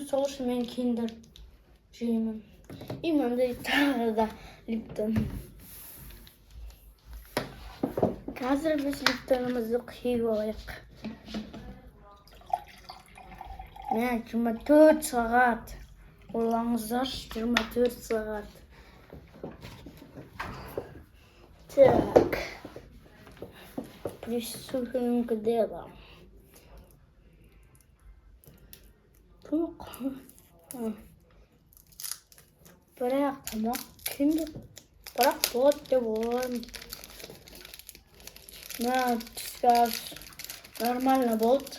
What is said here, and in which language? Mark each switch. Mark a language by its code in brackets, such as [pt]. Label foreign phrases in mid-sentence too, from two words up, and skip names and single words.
[kk] Сол үшін мен киндер жеймін. Мынандай тағы да липтон. Қазір біз липтонымызды құйып алайық. Міне 24 сағат. Ойлаңыздар, 24 сағат. [ru] Так. Приступим к делу. [kk] Бірақ тамақ киндер. Бірақ болады деп ойлаймын. Мына түскі ас нормально болды.